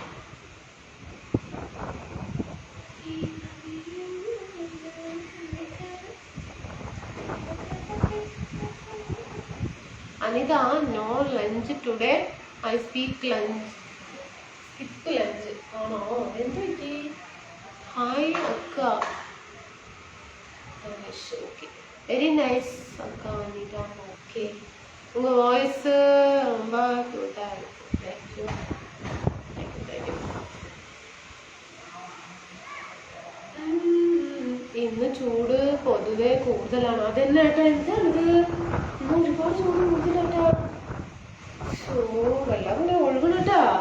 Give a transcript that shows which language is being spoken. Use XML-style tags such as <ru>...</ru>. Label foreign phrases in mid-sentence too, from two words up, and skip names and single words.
<en>Anita, no lunch today. I speak lunch. Skip lunch ആണോ?</en> <ml>എന്ത് പറ്റി? ഹായ് അക്ക. ഓക്കെ,</ml> <en>very nice</en> <ml>അക്ക അനിത. ഓക്കെ,</ml> <ta>உங்க வாய்ஸ் ரொம்ப ക്യൂട്ടാ இருக்கு.</ta> <en>thank you.</en> <ml>ഇന്ന് ചൂട് പൊതുവെ കൂടുതലാണ്. അതെന്നെ ഏട്ടാ, എന്താണിത്? ഇന്ന് ഒരുപാട് ചൂട് കൂടുതലാട്ടാ. വെള്ളം കൂടെ ഒഴുകണട്ടാ.</ml>